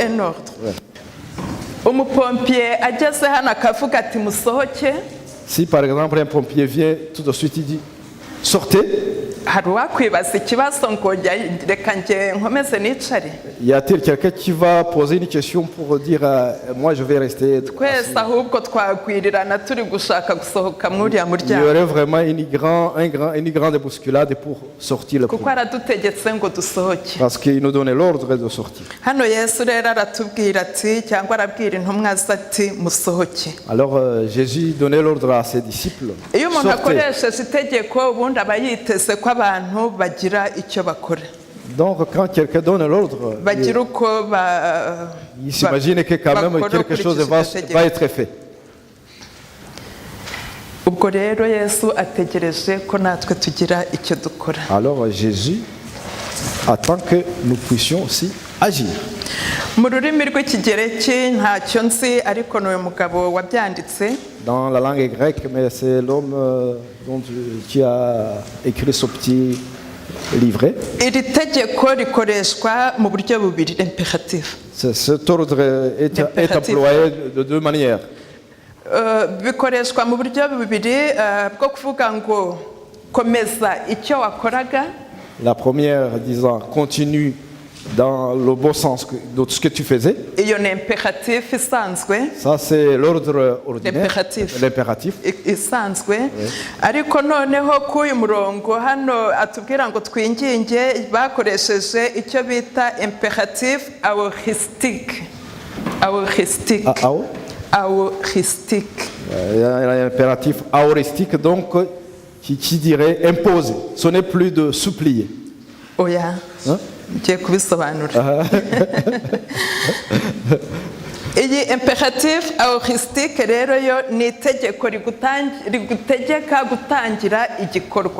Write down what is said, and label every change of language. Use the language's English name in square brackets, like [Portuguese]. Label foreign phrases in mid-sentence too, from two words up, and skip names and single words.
[French] Un ordre. [Kinyarwanda] Umupompier ageze hano akavuga ati musohoke, [French] Si par exemple un pompier vient tout de suite, il dit sortez, [Kinyarwanda] hari uwakwibaza ikibazo ngo reka nge nkomeze nicare. [French] y a-t-il quelqu'un qui va poser une question pour dire moi je vais rester [Kinyarwanda] Twese ahubwo twagwirirana turi gushaka gusohoka muri uriya [French] Il y [Kinyarwanda] muryango, [French] aurait vraiment une grande bousculade pour sortir le [Kinyarwanda] kuko [French] premier. [Kinyarwanda] aradutegetse ngo dusohoke. [French] Parce qu'il nous donnait l'ordre de sortir. [Kinyarwanda] Hano Yesu rero aratubwira ati, cyangwa arabwira intumwa ze ati musohoke. [French] Alors Jésus donnait l'ordre à ses disciples. [Kinyarwanda] Iyo umuntu [French] Sortez. [Kinyarwanda] akoresheje itegeko ubundi aba yiteze ko abantu bagira icyo bakora, [French] Donc quand quelqu'un donne l'ordre, [Kinyarwanda] bagira uko [French] il s'imagine que quand même [Kinyarwanda] bakora [French] quelque chose [Kinyarwanda] ukurikije itegeko. [French] va être fait. [Kinyarwanda] Ubwo rero Yesu ategereje ko natwe tugira icyo dukora. [French] Alors Jésus attend que nous puissions aussi agir. [Kinyarwanda] Mu rurimi rw'ikigereki ntacyo nzi, ariko ni uyu mugabo wabyanditse. [French] Dans la langue grecque, mais c'est l'homme qui a écrit ce petit livret. [Kinyarwanda] Iri tegeko rikoreshwa mu buryo bubiri, imperatif. [French] Cet ordre est employé de deux manières. [Kinyarwanda] Bikoreshwa mu buryo bubiri bwo kuvuga ngo komeza icyo wakoraga. [French] La première disant continue dans le bon sens de ce que tu faisais. [Kinyarwanda] Iyo ni imperatif isanzwe, [French] Ça c'est l'ordre ordinaire, l'impératif. [Kinyarwanda] isanzwe. Ariko noneho k'uyu murongo hano atubwira ngo twinginge, bakoresheje icyo bita [French] imperatif aoristique. Aoristique. Aoristique. Il y a un impératif aoristique donc qui dirait imposer. Ce n'est plus de supplier. [Kinyarwanda] Oya, ngiye kubisobanura. Iyi [French] imperatif aoristique [Kinyarwanda] rero yo ni itegeko rigutegeka gutangira igikorwa.